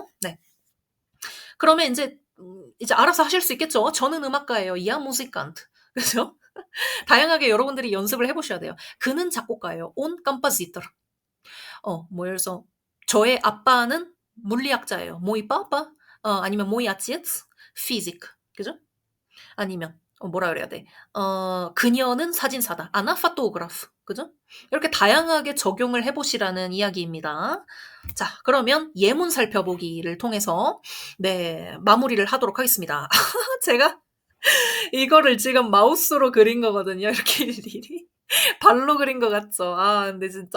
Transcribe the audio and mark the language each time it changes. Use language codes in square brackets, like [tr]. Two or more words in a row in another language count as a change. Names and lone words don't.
[ko] 네. 그러면 이제 알아서 하실 수 있겠죠? 저는 음악가예요. [ru] Я музыкант. [ko] 그죠? 다양하게 여러분들이 연습을 해보셔야 돼요. 그는 작곡가예요. [ru] Он композитор. [ko] 예를 들어서 저의 아빠는 물리학자예요. [ru] Mой папа. 아니면 Mой отец. Физик. [ko] 그죠? 아니면 뭐라 그래야 돼? 그녀는 사진사다. [ru] Она фотограф. [ko] 그죠? 이렇게 다양하게 적용을 해보시라는 이야기입니다. 자, 그러면 예문 살펴보기를 통해서 네, 마무리를 하도록 하겠습니다. 제가 이거를 지금 마우스로 그린 거거든요. 이렇게 일일이. 발로 그린 것 같죠? 근데 진짜.